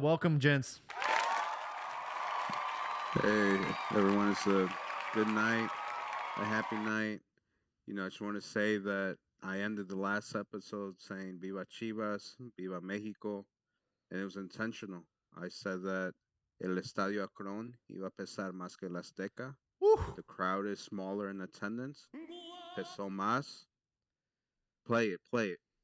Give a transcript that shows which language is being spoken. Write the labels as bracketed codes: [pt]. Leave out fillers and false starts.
[en] Welcome, gents. Hey, everyone. It's a good night, a happy night. I just want to say that I ended the last episode saying Viva Chivas, Viva Mexico, and it was intentional. I said that [es] el Estadio Akron iba a pesar más que el Azteca. [en] The crowd is smaller in attendance. [es] Pesó más. [en] Play it.